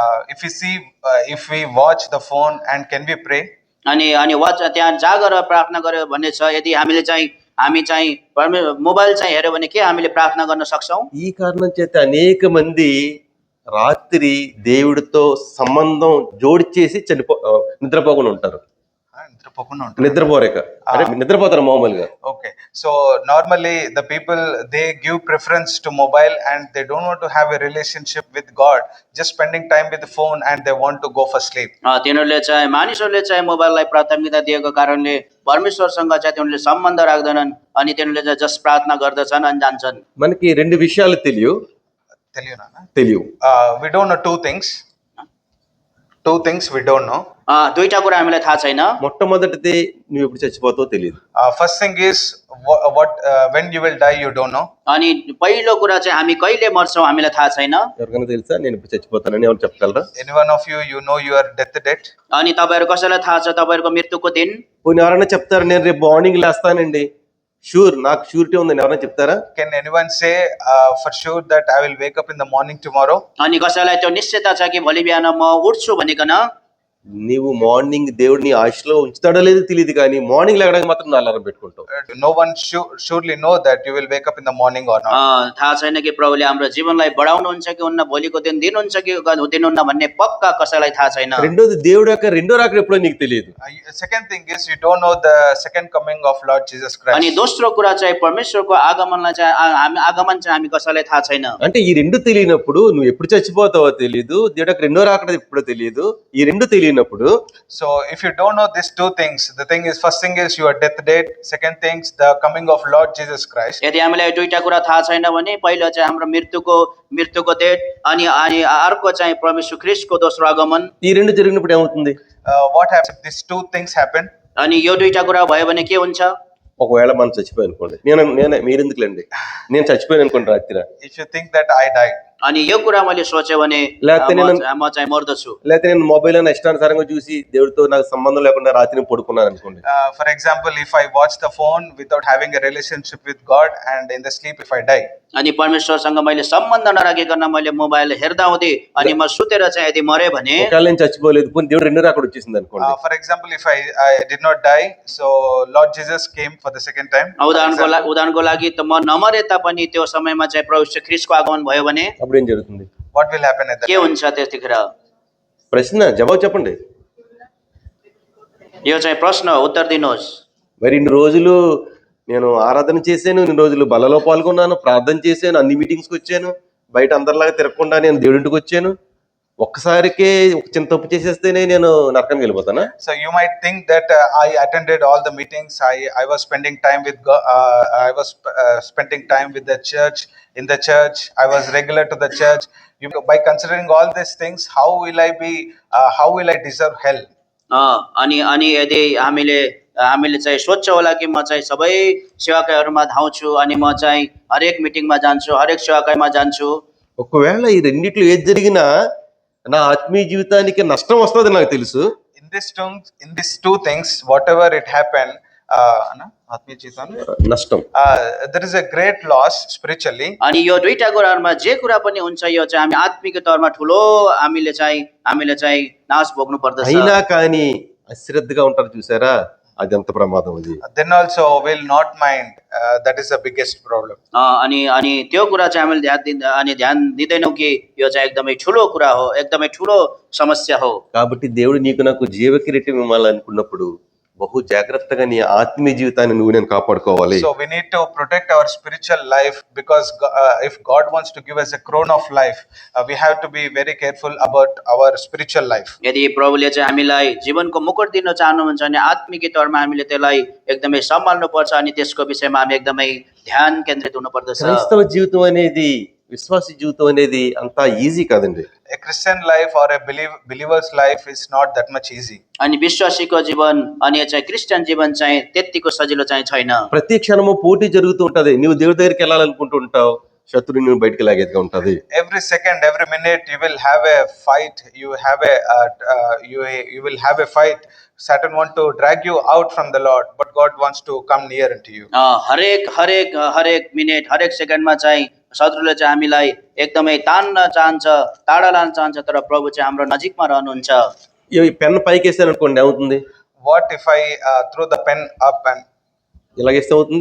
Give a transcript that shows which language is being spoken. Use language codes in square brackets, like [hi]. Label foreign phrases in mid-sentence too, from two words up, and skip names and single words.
[en] If we watch the phone, and can we pray? [ne] अनि त्यहाँ जागर प्रार्थना गर्यो भन्ने छ. यदि हामी चाहिँ मोबाइल चाहिँ हेर्यो भने के हामीले प्रार्थना गर्न सक्छौँ? [te] ఈ కారణం చేత అనేక మంది రాత్రి దేవుడితో సంబంధం జోడిచేసి నిద్రపోకుండా ఉంటారు. నిద్రపోరేక అంటే నిద్రపోతారు మామూలుగా. [en] Okay, so normally the people, they give preference to mobile and they don't want to have a relationship with God, just spending time with the phone and they want to go for sleep. [ne] तिनीहरूले चाहिँ मानिसहरूले चाहिँ मोबाइललाई प्राथमिकता दिएको कारणले परमेश्वरसँग चाहिँ तिनीहरूले सम्बन्ध राख्दैनन् अनि तिनीहरूले चाहिँ जस्ट प्रार्थना गर्दछन् अनि जान्छन्. [te] మనకి రెండు విషయాలు తెలియవు. [en] We don't know two things we don't know. [ne] दुईटा कुरा हामीलाई थाहा छैन. [te] మొట్టమొదటిది నువ్వు ఎప్పుడు చచ్చిపోతావో తెలియదు. [en] First thing is when you will die, you don't know. [ne] अनि पहिलो कुरा चाहिँ हामी कहिले मर्छौँ हामीलाई थाहा छैन. [te] ఎవరికైనా తెలుసా నేను ఇప్పుడు చచ్చిపోతానని? ఎవరు చెప్పగలరా? [en] Anyone of you know your death date? [ne] अनि तपाईहरु कसैलाई थाहा छ तपाईहरुको मृत्युको दिन? [te] పోనీ ఎవరైనా చెప్తారా నేను రేపు మార్నింగ్ లేస్తానండి, షూర్ నాకు షూరిటీ ఉందని ఎవరైనా చెప్తారా? [en] Can anyone say for sure that I will wake up in the morning tomorrow? [ne] अनि कसैलाई त्यो निश्चयता छ कि भोलि बिहान म उठ्छु भनिकन? [te] నీవు మార్నింగ్ దేవుడిని ఆశలో ఉంచుతాడో లేదో తెలియదు, కానీ మార్నింగ్ లేవడానికి మాత్రం అలారం పెట్టుకుంటావు. [en] No one surely know that you will wake up in the morning or not. [ne] थाहा छैन कि प्रभुले हाम्रो जीवनलाई बढाउनुहुन्छ कि उन्न, भोलिको दिन दिनुहुन्छ कि दिनुहुन्न भन्ने पक्का कसैलाई थाहा छैन. [te] రెండోది దేవుడి యొక్క రెండో రాకడ ఎప్పుడో నీకు తెలియదు. [en] Second thing is you don't know the second coming of Lord Jesus Christ. [ne] अनि दोस्रो कुरा चाहिँ परमेश्वरको आगमनलाई चाहिँ आगमन चाहिँ हामी कसैलाई थाहा छैन. [te] అంటే ఈ రెండు తెలియనప్పుడు నువ్వు ఎప్పుడు చచ్చిపోతావో తెలియదు, దేవుడి యొక్క రెండో రాకడ ఎప్పుడో తెలియదు. ఈ రెండు తెలియనప్పుడు, [en] so if you don't know these two things, the thing is, first thing is your death date, second thing is the coming of Lord Jesus Christ. [ne] यदि हामीलाई दुईटा कुरा थाहा छैन भने पहिलो चाहिँ हाम्रो मृत्युको डेट अनि अर्को चाहिँ परमेश्वर ख्रीष्टको दोस्रो आगमन. [te] ఈ రెండు జరిగినప్పుడు ఏమవుతుంది? [en] What happens if these two things happen? [ne] अनि यो दुईटा कुरा भयो भने के हुन्छ? [te] ఒకవేళ మనం చచ్చిపోయి అనుకోండి, నేను మీరెందుకులేండి, నేను చచ్చిపోయాను అనుకోండి రాత్రి. [en] If you think that I died, [ne] अनि यो कुरा मैले सोचे भने म चाहिँ मर्दछु, [te] లేకపోతే నేను మొబైల్ ఇష్టానుసారంగా చూసి దేవుడితో నాకు సంబంధం లేకుండా రాత్రి పడుకున్నాను అనుకోండి. [en] For example, if I watch the phone without having a relationship with God and in the sleep if I die, [ne] अनि परमेश्वरसँग मैले सम्बन्ध नराखिकन मैले मोबाइल हेर्दा हुँदै अनि म सुतेर चाहिँ यदि मरे भने, [te] ఒకవేళ నేను చచ్చిపోలేదు పోనీ దేవుడు రెండో రాకడ వచ్చేసింది అనుకోండి. [en] For example, if I did not die, so Lord Jesus came for the second time, [ne] उदाहरणको लागि त म नमरे तापनि त्यो समयमा चाहिँ परमेश्वर ख्रीष्टको आगमन भयो भने [te] అప్పుడు ఏం జరుగుతుంది? [en] what will happen at that [ne] के [en] time? [ne] हुन्छ त्यतिखेर? [te] ప్రశ్న జవాబు చెప్పండి. [ne] यो चाहिँ प्रश्न, उत्तर दिनुहोस्. [te] మరి ఇన్ని రోజులు నేను ఆరాధన చేశాను, ఇన్ని రోజులు బలలో పాల్గొన్నాను, ప్రార్థన చేశాను, అన్ని మీటింగ్స్కి వచ్చాను, బయట అందరిలాగా తిరగకుండా నేను దేవుడింటికి వచ్చాను. ఒక్కసారికే ఒక చిన్న తప్పు చేసేస్తేనే నేను నరకానికి వెళ్ళిపోతానా? [en] So you might think that I attended all the meetings. I was spending time with God. I was spending time with the church. In the church, I was regular to the church. By considering all these things, how will I be? How will I deserve hell? [ne] अनि अनि यदि हामीले हामीले चाहिँ सोध्छ होला कि म चाहिँ सबै सेवाकाईहरूमा धाउँछु अनि म चाहिँ हरेक मिटिङमा जान्छु, हरेक सेवाकाईमा जान्छु। [te] ఒకవేళ ఈ రెండిట్లో ఏది జరిగినా నా ఆత్మీయ జీవితానికి నష్టం వస్తుంది నాకు తెలుసు. [en] In these two things, whatever it happened, [te] నష్టం. [en] there is a great loss spiritually. [ne] अनि यो दुईटा कुराहरूमा जे कुरा पनि हुन्छ यो चाहिँ हामी आत्मिक तौरमा ठुलो हामीले चाहिँ नाश भोग्नु पर्दछ। [te] అయినా కానీ అశ్రద్ధగా ఉంటారు చూసారా, అది ఎంత ప్రమాదం అది. [en] Then also will not mind. That is the biggest problem. [ne] अनि अनि त्यो कुरा चाहिँ हामीले ध्यान दिँदैनौँ कि यो चाहिँ एकदमै ठुलो कुरा हो, एकदमै ठुलो समस्या हो। [te] కాబట్టి దేవుడు నీకు నాకు జీవ కిరీటం ఇవ్వాలనుకున్నప్పుడు బహు జాగ్రత్తగా నీ ఆత్మీయ జీవితాన్ని నువ్వు నేను కాపాడుకోవాలి. [en] So we need to protect our spiritual life because if God wants to give us a crown of life, we have to be very careful about our spiritual life. [ne] यदि प्रभुले चाहिँ हामीलाई जीवनको मुकुट दिन चाहनुहुन्छ भने आत्मिक तौरमा हामीले त्यसलाई एकदमै सम्हाल्नु पर्छ अनि त्यसको विषयमा हामी एकदमै ध्यान केन्द्रित हुनुपर्दछ। [te] క్రైస్తవ జీవితం అనేది, విశ్వాస జీవితం అనేది అంత ఈజీ కాదండి. [en] A Christian life or a believer's life is not that much easy. [ne] अनि विश्वासीको जीवन अनि चाहिँ क्रिस्चियन जीवन चाहिँ त्यतिको सजिलो चाहिँ छैन। [te] ప్రతి క్షణము పోటీ జరుగుతూ ఉంటది. నువ్వు దేవుడి దగ్గరికి వెళ్ళాలనుకుంటూ ఉంటావు, శత్రువు నువ్వు బయటికి లాగేదిగా ఉంటది. [en] Every second, every minute, you will have a fight. You will have a fight. Satan want to drag you out from the Lord, but God wants to come near unto you. [ne] हरेक मिनेट हरेक सेकेन्डमा चाहिँ शत्रुले चाहिँ हामीलाई एकदमै तान्न चाहन्छ, टाढा लान चाहन्छ, तर प्रभु चाहिँ हाम्रो नजिकमा रहनुहुन्छ। [te] ఈ పెన్ పైకి వేసాను అనుకోండి, ఏమవుతుంది? [en] What if I throw the pen up and [te] ఇలాగేస్తే అవుతుంది,